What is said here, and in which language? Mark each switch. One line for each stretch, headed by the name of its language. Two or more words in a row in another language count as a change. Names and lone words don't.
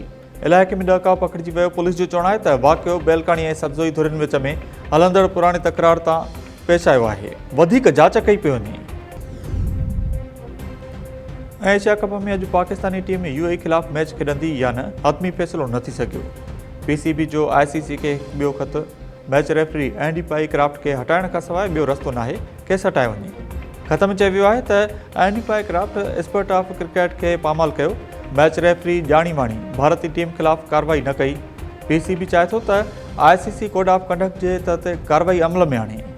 Sindhi: इलाइक़े में ॾकाउ पकड़िजी वियो। पुलिस जो चवणु आहे त वाक़ियो बेलकाणी ऐं सब्ज़ोई धुरियुनि विच में हलंदड़ पुराणे तकरार तां पेश आयो आहे। वधीक जांच कई पई वञे। एशिया कप में अॼु पाकिस्तानी टीम यूएई खिलाफ़ मैच खेॾंदी या न, हतमी फ़ैसिलो न थी सघियो। पीसीबी जो आईसीसी खे ॿियो ख़त।
English: match referee
Sindhi: एंडी पाई क्राफ्ट खे हटाइण खां सवाइ ॿियो रस्तो नाहे। केस हटाए वञे। ख़त में चयो वियो आहे त एंडी पाई क्राफ्ट
English: expert of cricket
Sindhi: खे पामाल कयो।
English: match referee
Sindhi: ॼाणी वाणी भारतीय टीम ख़िलाफ़ कार्रवाई न कई। पीसीबी चाहे थो त आईसीसी
English: code of conduct
Sindhi: जे तहत कार्रवाई अमल में आणे।